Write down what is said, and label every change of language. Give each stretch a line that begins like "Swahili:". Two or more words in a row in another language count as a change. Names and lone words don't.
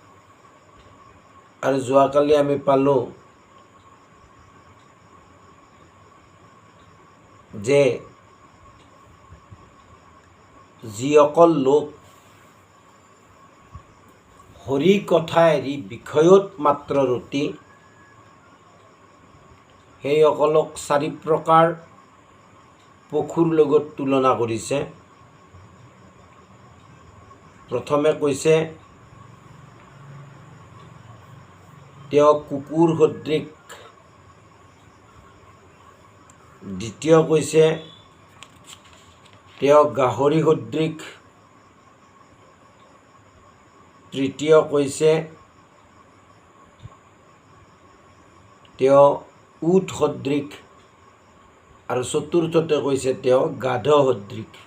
Assamese: আৰু যোৱাকালি আমি পালো যে যিসকল লোক হৰি কথা এৰি বিষয়ত মাত্ৰ ৰতি সেইসকলক চাৰি প্ৰকাৰ পশুৰ লগত তুলনা কৰিছে। প্ৰথমে কৈছে তেওঁ কুকুৰ সদৃশ, দ্বিতীয় কৈছে তেওঁ গাহৰি সদৃশ, তৃতীয় কৈছে তেওঁ উট সদৃশ, আৰু চতুৰ্থতে কৈছে তেওঁ গাধ সদৃশ।